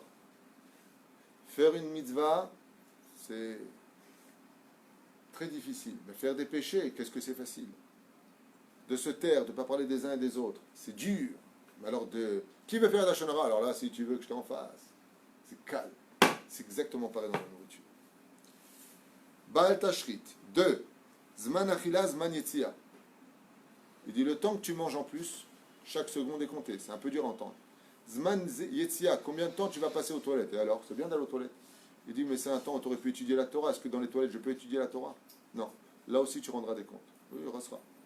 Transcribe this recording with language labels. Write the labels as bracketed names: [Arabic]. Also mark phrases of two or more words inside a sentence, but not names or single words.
[French] Faire une mitzvah, c'est très difficile. Mais faire des péchés, qu'est-ce que c'est facile? De se taire, de ne pas parler des uns et des autres, c'est dur. Mais alors, qui veut faire la shonara? Alors là, si tu veux que je t'en fasse, c'est calme. C'est exactement pareil dans la nourriture. [Hebrew] בל תשחית. 2. זמן אכילה, זמן יציאה. [French] Il dit, le temps que tu manges en plus, chaque seconde est comptée. C'est un peu dur à entendre. [Hebrew] זמן יציאה, [French] combien de temps tu vas passer aux toilettes? Et alors, c'est bien d'aller aux toilettes. Il dit, mais c'est un temps où tu aurais pu étudier la Torah. Est-ce que dans les toilettes, je peux étudier la Torah? Non. Là aussi, tu rendras des comptes. Oui, il restera.